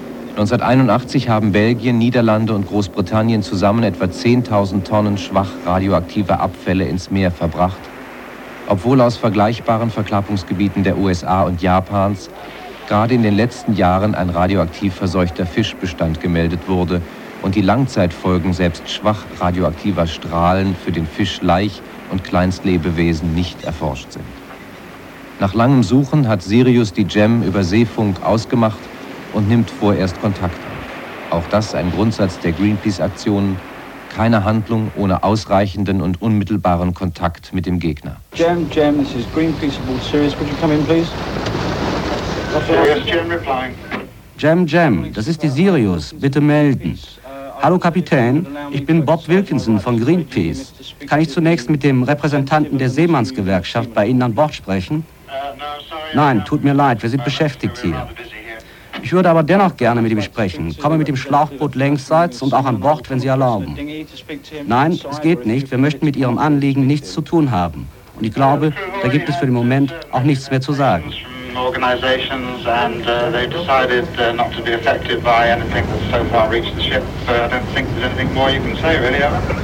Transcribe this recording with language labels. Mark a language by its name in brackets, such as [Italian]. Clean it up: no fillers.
[German] 1981 haben Belgien, Niederlande und Großbritannien zusammen etwa 10.000 Tonnen schwach radioaktiver Abfälle ins Meer verbracht, obwohl aus vergleichbaren Verklappungsgebieten der USA und Japans gerade in den letzten Jahren ein radioaktiv verseuchter Fischbestand gemeldet wurde und die Langzeitfolgen selbst schwach radioaktiver Strahlen für den Fisch Laich und Kleinstlebewesen nicht erforscht sind. Nach langem Suchen hat Sirius die Gem über Seefunk ausgemacht und nimmt vorerst Kontakt auf. Auch das ein Grundsatz der Greenpeace-Aktionen: keine Handlung ohne ausreichenden und unmittelbaren Kontakt mit dem Gegner. [English] Gem, this is Greenpeace aboard Sirius. Could you come in, please? [German] Jam, das ist die Sirius. Bitte melden. Hallo Kapitän, ich bin Bob Wilkinson von Greenpeace. Kann ich zunächst mit dem Repräsentanten der Seemannsgewerkschaft bei Ihnen an Bord sprechen? Nein, tut mir leid, wir sind beschäftigt hier. Ich würde aber dennoch gerne mit ihm sprechen. Komme mit dem Schlauchboot längsseits und auch an Bord, wenn Sie erlauben. Nein, es geht nicht, wir möchten mit Ihrem Anliegen nichts zu tun haben. Und ich glaube, da gibt es für den Moment auch nichts mehr zu sagen. [English] Organizations and they've decided not to be affected by anything that's so far reached the ship. So I don't think there's anything more you can say, really, ever.